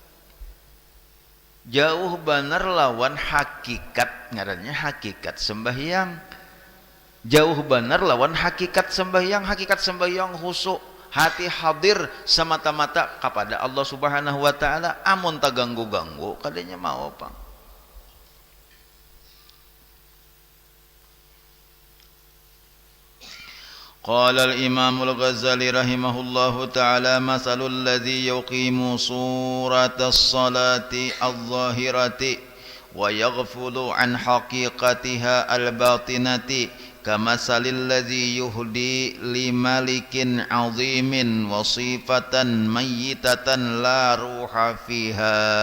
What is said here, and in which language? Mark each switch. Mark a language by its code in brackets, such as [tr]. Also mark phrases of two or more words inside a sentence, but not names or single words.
[bjn] Jauh benar lawan hakikat, ngarannya hakikat sembahyang. Jauh benar lawan hakikat sembahyang husuk, hati hadir semata-mata kepada [ar] الله سبحانه وتعالى. [bjn] Amun tak ganggu-ganggu kadanya mau apa. [ar] قال الإمام الغزالي رحمه الله تعالى مثل الذي يقيم صورة الصلاة الظاهرة ويغفل عن حقيقتها الباطنة كمثل الذي يهدي لملك عظيم وصيفة ميتة لا روح فيها